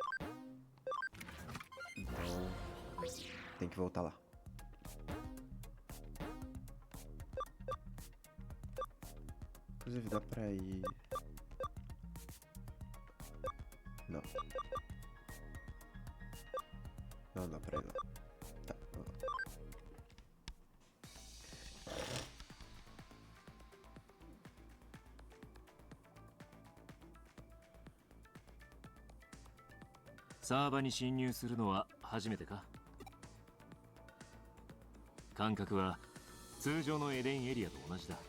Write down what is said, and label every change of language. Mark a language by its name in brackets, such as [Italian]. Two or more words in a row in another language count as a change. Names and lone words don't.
[Portuguese] Então, tem que voltar lá. Inclusive dá pra ir... Não. Não dá pra ir lá. Tá. [Japanese] サーバに侵入するのは初めてか？感覚は通常のエデンエリアと同じだ。